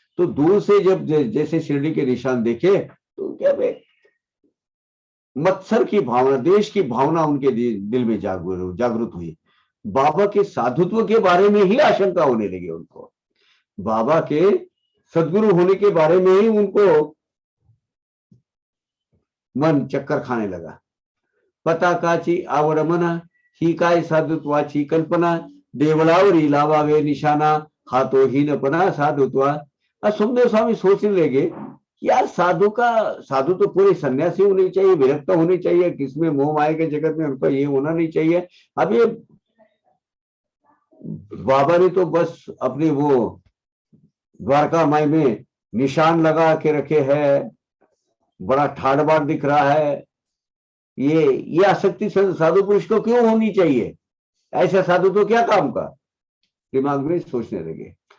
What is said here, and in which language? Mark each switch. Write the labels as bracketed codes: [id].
[hi] तो दूर से जब जैसे शिरडी के निशान देखे तो क्या मत्सर की भावना, देश की भावना उनके दिल में जागृत हुई। बाबा के साधुत्व के बारे में ही आशंका होने लगी उनको, बाबा के सद्गुरु होने के बारे में ही उनको मन चक्कर खाने लगा। [mr] पताकाची आवड मना, ही काय साधुत्वाची कल्पना, देवळावरी लावावे निशाना, हा तो हीनपणा साधुत्वा। [hi] और सुखदेव स्वामी सोचने लगे, यार साधु तो पूरे सन्यासी होने चाहिए, विरक्त होने चाहिए, किसमें मोह माया के जगत में उनका ये होना नहीं चाहिए। अब ये बाबा ने तो बस अपनी वो द्वारका माई में निशान लगा के रखे हैं, बड़ा ठाड़ बाट दिख रहा है, ये आसक्ति साधु पुरुष को क्यों होनी चाहिए, ऐसा साधु तो क्या काम का, दिमाग में सोचने लगे।